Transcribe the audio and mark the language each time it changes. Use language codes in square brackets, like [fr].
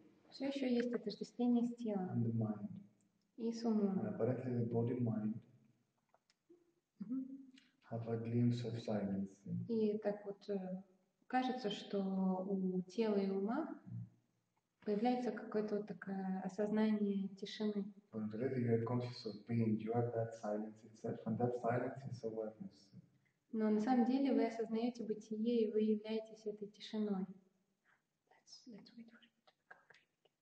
[ru] Все еще есть отождествление с телом и с умом. [en] And apparently the body and mind have a glimpse of silence. [ru] И так вот кажется, что у тела и ума появляется какое-то вот такое осознание тишины. [en] But really you are conscious of being, you are that silence itself, and that silence is awareness. [ru] Но на самом деле вы осознаете бытие, и вы являетесь этой тишиной. [en] Let's wait for it to become clear.